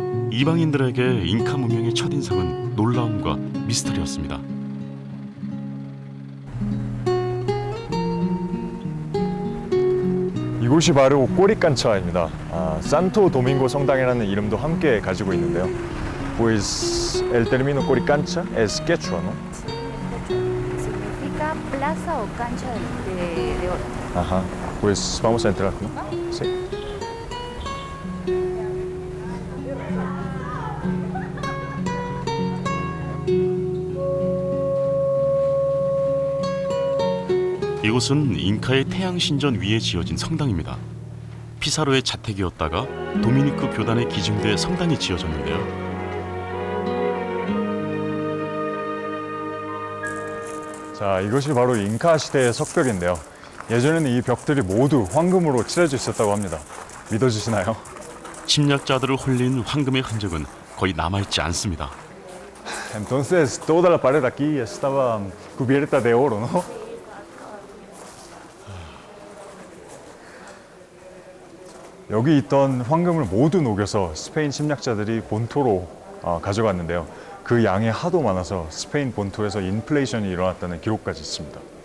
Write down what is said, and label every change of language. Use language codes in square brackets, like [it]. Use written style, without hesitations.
[ko] 이방인들에게 잉카 문명의 첫인상은 놀라움과 미스터리였습니다. 이곳이 바로 꼬리칸차입니다. 산토 도밍고 성당이라는 이름도 함께 가지고 있는데요. [es] Pues el término Coricancha es quechua, ¿no? Significa plaza o cancha de oro. Ajá. Pues vamos a entrar, ¿no? Sí. [ko] 이곳은 잉카의 태양신전 위에 지어진 성당입니다. 피사로의 자택이었다가 도미니크 교단에 기증돼 성당이 지어졌는데요. 자, 이것이 바로 잉카 시대의 석벽인데요. 예전에는 이 벽들이 모두 황금으로 칠해져 있었다고 합니다. 믿어지시나요? 침략자들을 홀린 황금의 흔적은 거의 남아있지 않습니다. [es] Entonces, toda la pared aquí estaba cubierta de oro, ¿no? [ko] 여기 있던 황금을 모두 녹여서 스페인 침략자들이 본토로 가져갔는데요. 그 양이 하도 많아서 스페인 본토에서 인플레이션이 일어났다는 기록까지 있습니다.